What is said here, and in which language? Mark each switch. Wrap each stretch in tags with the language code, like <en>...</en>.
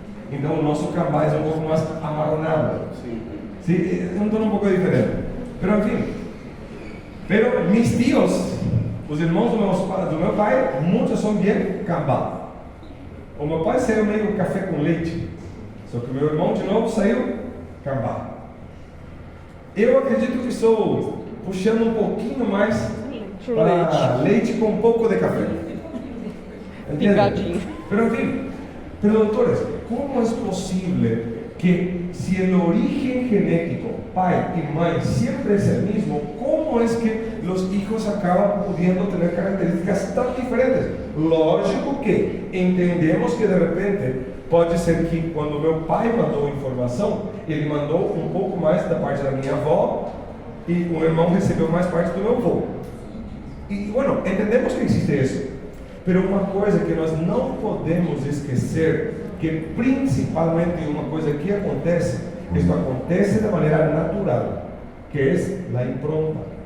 <pt>Então o nosso Cambá é um pouco mais amarronado.</pt> <es>Sí, es un tono un poco diferente. Pero en fin. Pero mis tíos,</es> <pt>os irmãos do meu pai, muitos são bem Cambá. O meu pai saiu meio café com leite, só que o meu irmão de novo saiu Cambá. Eu acredito que estou puxando um pouquinho mais para leite com um pouco de café. Picadinho.</pt> <es>Pero en fin, pero doutores,</es> <pt>como é possível que</pt> <es>si el origen genético,</es> <pt>pai y mãe,</pt> <es>siempre es el mismo, ¿cómo es que los hijos acaban pudiendo tener características tan diferentes?</es> <pt>Lógico que entendemos que de repente pode ser que quando meu pai mandou informação, ele mandou um pouco mais da parte da minha avó e um irmão recebeu mais parte do meu avô. E, bueno, entendemos que existe isso. Mas uma coisa que nós não podemos esquecer, que principalmente uma coisa que acontece, isto acontece de maneira natural, que é a impronta.</pt>